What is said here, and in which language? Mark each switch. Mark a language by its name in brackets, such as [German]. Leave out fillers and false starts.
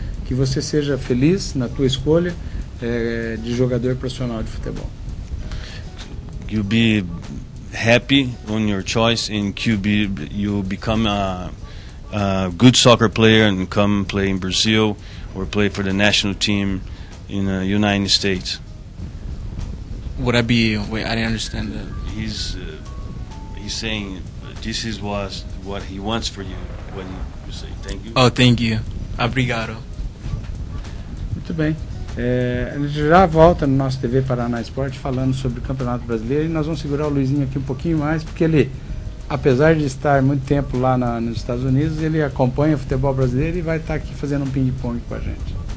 [Portuguese] Que você seja feliz na tua escolha de jogador profissional de futebol. [English] You be happy on your choice in QB. You become a good soccer player and come play in Brazil or play for the national team in the United States. Would I be? Wait, I didn't understand that. He's saying this is what he wants for you when you say thank you. Oh, thank you. [Portuguese] Obrigado. Muito bem. A gente já volta no nosso TV Paraná Esporte falando sobre o Campeonato Brasileiro e nós vamos segurar o Luizinho aqui um pouquinho mais, porque ele, apesar de estar muito tempo lá nos Estados Unidos, ele acompanha o futebol brasileiro e vai estar aqui fazendo um ping-pong com a gente.